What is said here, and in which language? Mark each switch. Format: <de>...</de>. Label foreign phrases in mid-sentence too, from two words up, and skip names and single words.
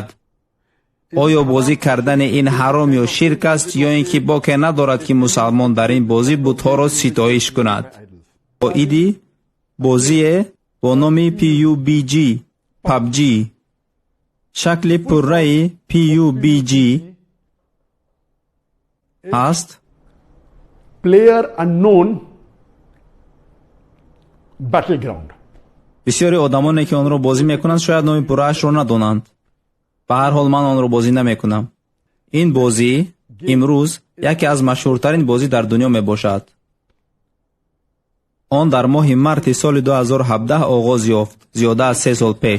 <tg>оё бозӣ кардани ин ҳаром ё ширк аст, ё ин ки боке надорад ки мусалмон дар ин бозӣ бутҳоро ситоиш кунад? оиди бозие бо номи PUBG. шакли пурраи PUBG аст</tg> <en>player unknown battleground.</en> <tg>бисёри одамоне ки онро бозӣ мекунанд шояд номи пурраашро надонанд. ба ҳар ҳол ман онро бозӣ намекунам. ин бозӣ имрӯз яке аз машҳуртарин бозӣ дар дунё мебошад. он дар моҳи марти соли 2017 оғоз ёфт, зиёда аз 3 сол пеш.</tg>